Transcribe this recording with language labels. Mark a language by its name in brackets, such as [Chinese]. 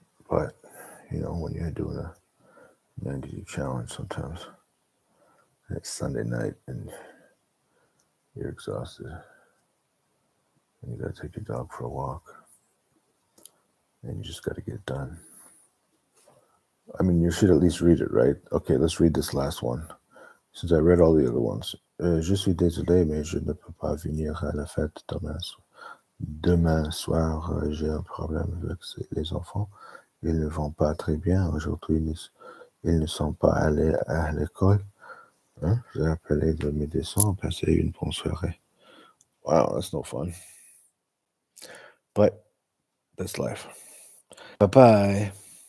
[English] But, when you're doing a 90-day challenge sometimes, and it's Sunday night and you're exhausted, and you gotta take your dog for a walk, and you just gotta get it done. I mean, you should at least read it, right? Okay, let's read this last one. Since I read all the other ones. [French] Je suis désolé, mais je ne peux pas venir à la fête demain. Demain soir, j'ai un problème avec les enfants. Ils ne vont pas très bien. Aujourd'hui, ils ne sont pas allés à l'école. J'ai appelé le médecin. Passez une bonne soirée. [English] Wow, that's no fun. But that's life. Bye-bye.